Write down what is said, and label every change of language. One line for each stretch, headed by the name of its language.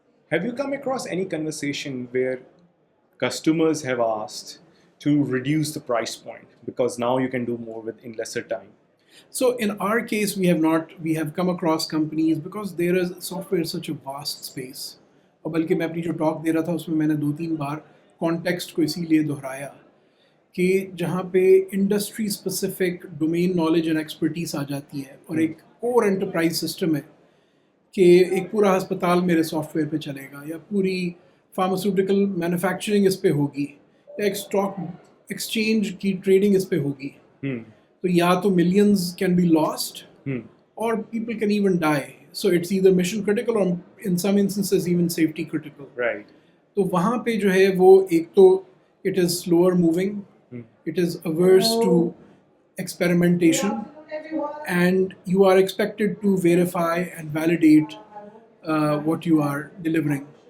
English: Have you come across any conversation where customers have asked to reduce the price point because now you can do more in lesser time? So in our case, we have come across companies because there is software such a vast space.
Urdu: اور بلکہ میں اپنی جو talk دے رہا تھا اس میں میں نے 2-3 بار کانٹیکسٹ کو اسی لیے دہرایا کہ جہاں پہ
English: industry specific domain knowledge and expertise
Urdu: آ جاتی ہے اور ایک کور انٹرپرائز سسٹم ہے کہ ایک پورا ہسپتال میرے سافٹ ویئر پہ چلے گا یا پوری فارماسیوٹیکل مینوفیکچرنگ اس پہ ہوگی یا ایک اسٹاک ایکسچینج کی ٹریڈنگ اس پہ ہوگی, تو یا تو
English: Millions can be lost or people can even die. So it's either mission critical or in some instances even safety critical.
Urdu: تو وہاں پہ جو ہے وہ ایک تو
English: It is slower moving, it is averse to experimentation, and you are expected to verify and validate what you are delivering.